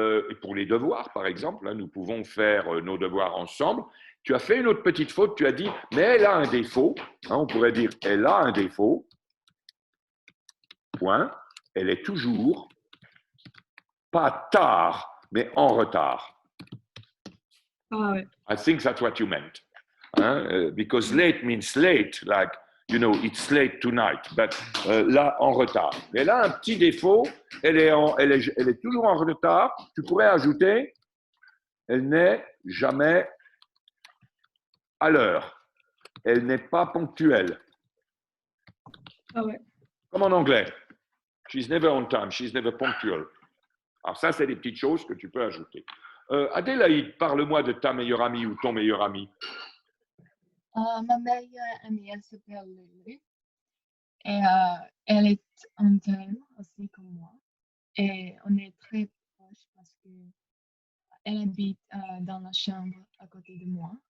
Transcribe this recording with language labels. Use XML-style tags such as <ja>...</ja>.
<fr>Et pour les devoirs, par exemple, là, nous pouvons faire nos devoirs ensemble. Tu as fait une autre petite faute, tu as dit, mais elle a un défaut. Hein, on pourrait dire, elle a un défaut. Point. Elle est toujours, pas tard, mais en retard. Ah ouais.</fr> <en>I think that's what you meant. Hein? Because late means late, like, you know, it's late tonight, but</en> <fr>là, en retard. Mais elle a un petit défaut, elle est toujours en retard. Tu pourrais ajouter, elle n'est jamais à l'heure. Elle n'est pas ponctuelle. Ah ouais. Comme en anglais.</fr> <en>She's never on time, she's never punctual.</en> <fr>Alors ça, c'est des petites choses que tu peux ajouter. Adélaïde, parle-moi de ta meilleure amie ou ton meilleur ami. Ma meilleure amie, elle s'appelle Lulu. Et elle est interne aussi comme moi. Et on est très proches parce qu'elle habite dans la chambre à côté de moi.</fr>